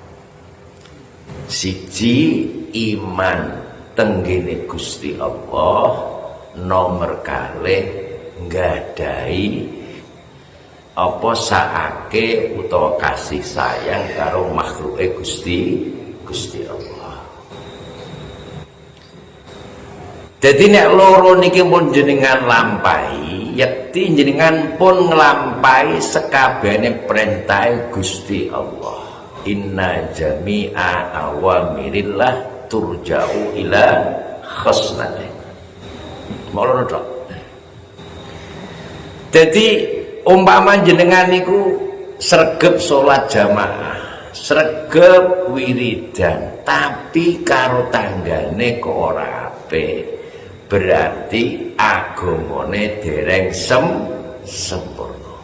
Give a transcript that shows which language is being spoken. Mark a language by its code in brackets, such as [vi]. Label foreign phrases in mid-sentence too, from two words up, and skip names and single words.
[jv] Siji, iman tenggene Gusti Allah, nomor kalih nggadahi apa saake utawa kasih sayang karo makhluke Gusti Allah. Jadi nek loro niki pun jenengan lampahi, yakti jenengan pun nglampahi sekabehane perintah Gusti Allah. [ar] Inna jami'a awamirillah turja'u ila khoslatin. [jv] Molono tok. Jadi umpama jenengan niku sregep salat jamaah, sregep wiridan, tapi karo tanggane kok ora apik, berarti agamane dereng sempurna.